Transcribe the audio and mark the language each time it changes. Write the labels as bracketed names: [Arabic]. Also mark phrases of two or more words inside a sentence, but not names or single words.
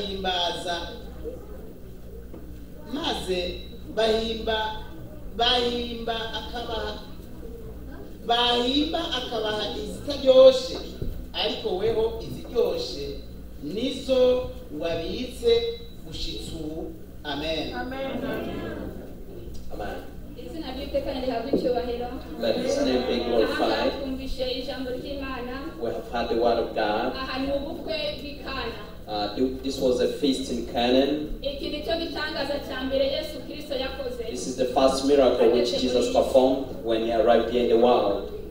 [Rundi] bahimba akabaha izitaryoshe, ariko weho iziryoshe nizo wabitse gushitsa ubu. [English] Amen. Amen. Amen. Let His name be glorified. We have had the word of God. This was a feast in Canaan. This is the first miracle which Jesus performed when He arrived here in the world.